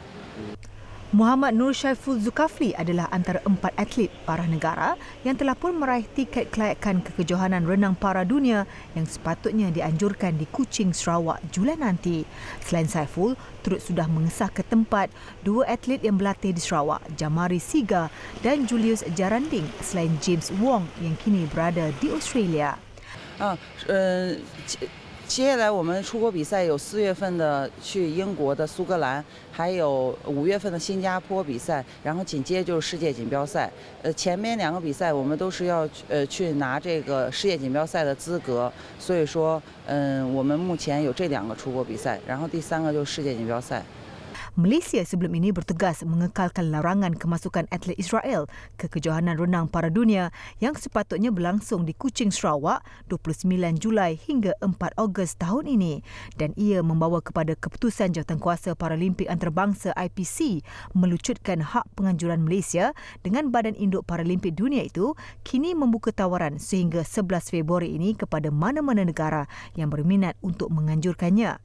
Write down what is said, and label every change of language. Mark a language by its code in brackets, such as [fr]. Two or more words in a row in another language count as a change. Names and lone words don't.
[ms] Muhammad Nur Syaiful Zulkafli adalah antara 4 atlet para negara yang telah pun meraih tiket kelayakan ke kejohanan renang para dunia yang sepatutnya dianjurkan di Kuching, Sarawak Julai nanti. Selain Saiful, turut sudah mengesah ke tempat 2 atlet yang berlatih di Sarawak, Jamari Siga dan Julius Jaranding, selain James Wong yang kini berada di Australia. [zh] 接下来我们出国比赛有4月份的去英国的苏格兰，还有5月份的新加坡比赛，然后紧接着就是世界锦标赛。前面2个比赛我们都是要去拿这个世界锦标赛的资格，所以说我们目前有这2个出国比赛，然后第3个就是世界锦标赛。 [ms] Malaysia sebelum ini bertegas mengekalkan larangan kemasukan atlet Israel ke kejohanan renang para dunia yang sepatutnya berlangsung di Kuching, Sarawak 29 Julai hingga 4 Ogos tahun ini, dan ia membawa kepada keputusan Jawatankuasa Paralimpik Antarabangsa IPC melucutkan hak penganjuran Malaysia dengan Badan Induk Paralimpik Dunia itu kini membuka tawaran sehingga 11 Februari ini kepada mana-mana negara yang berminat untuk menganjurkannya.